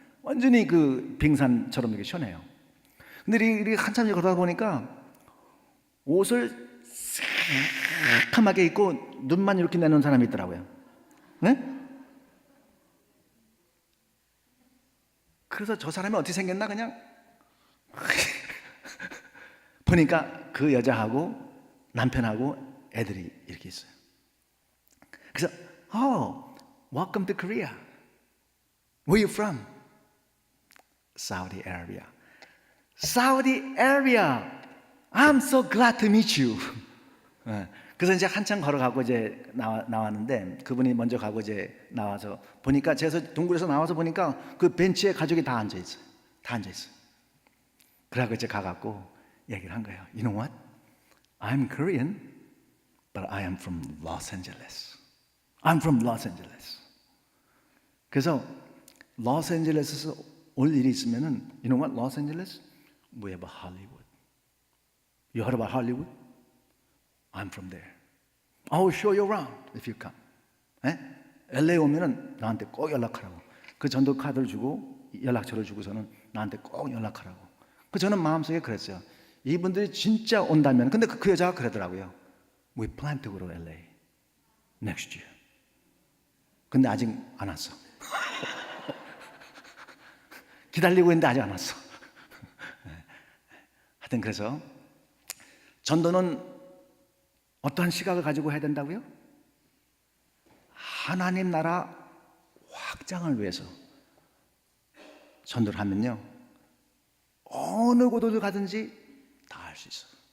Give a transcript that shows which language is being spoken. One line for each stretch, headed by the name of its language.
Korean: 완전히 그 빙산처럼 이렇게 시원해요. 근데 이렇게 한참 걸어다 보니까 옷을 새카맣게 입고 눈만 이렇게 내놓은 사람이 있더라고요. 네? 그래서 저 사람이 어떻게 생겼나 그냥 보니까 그 여자하고 남편하고 애들이 이렇게 있어요. 그래서
English: welcome to Korea. Where are you from? Saudi Arabia. Saudi Arabia. I'm so glad to meet you.
Korean: 그래서 이제 한참 걸어가고 이제 나왔는데 그분이 먼저 가고 이제 나와서 보니까 제가 동굴에서 나와서 보니까 그 벤치에 가족이 다 앉아 있어요. 다 앉아 있어요. 그래서 이제 가갖고 얘기를 한 거예요.
English: You know what? I'm Korean, but I am from Los Angeles. I'm from Los Angeles.
Korean: 그래서 로스앤젤레스에서 올 일이 있으면은
English: You know what? Los Angeles? We have a Hollywood. You heard about Hollywood? I'm from there. I will show you around if you come.
Korean: LA 오면은 나한테 꼭 연락하라고. 그 전도 카드를 주고 연락처를 주고서는 나한테 꼭 연락하라고. 그 저는 마음속에 그랬어요. 이분들이 진짜 온다면, 근데 그 여자가 그러더라고요.
English: We plan to go to LA next year.
Korean: 근데 아직 안 왔어. 기다리고 있는데 아직 안 왔어. 하여튼 그래서 전도는 어떠한 시각을 가지고 해야 된다고요? 하나님 나라 확장을 위해서 전도를 하면요, 어느 곳을 가든지 다 할 수 있어.